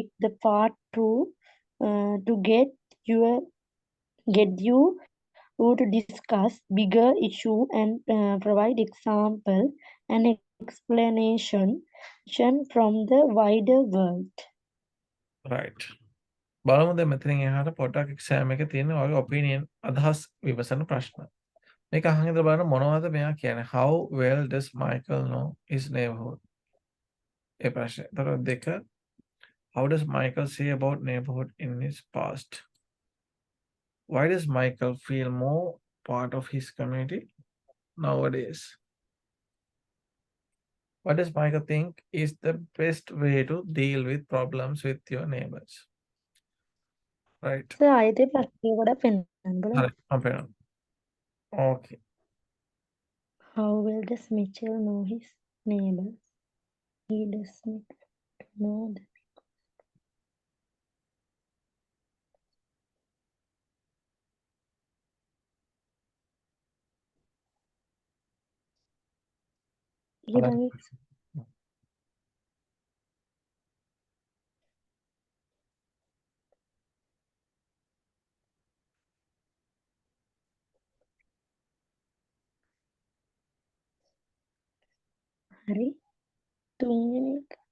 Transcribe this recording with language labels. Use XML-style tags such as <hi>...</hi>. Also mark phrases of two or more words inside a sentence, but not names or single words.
<en>The part 2 to get you to discuss bigger issue and provide example and explanation from the wider world. right.</en> <si>බලමු දැන් මෙතනින් එහාට පොඩ්ඩක් එක්සෑම් එකේ තියෙන ඔයගේ ඔපිනියන් අදහස් විමසන ප්‍රශ්න. මේක අහන් ඉඳලා බලන්න මොනවද මෙයා කියන්නේ?</si> <en>How well does Michael know his neighborhood?</en> <si>ඒ ප්‍රශ්නේ. ඒතර දෙක.</si> <en>How does Michael say about neighborhood in his past? Why does Michael feel more part of his community nowadays? What does Michael think is the best way to deal with problems with your neighbors? Right.</en> <si>ආයතේ ප්‍රශ්නේ ගොඩක් පෙන්නන්න බලන්න. හරි. මම පෙන්නනවා.</si> <en>Okay. How well does Mitchell know his neighbors? He does not know them.</en> <si>ඊළඟ හරි තුන්වෙනි එක</si>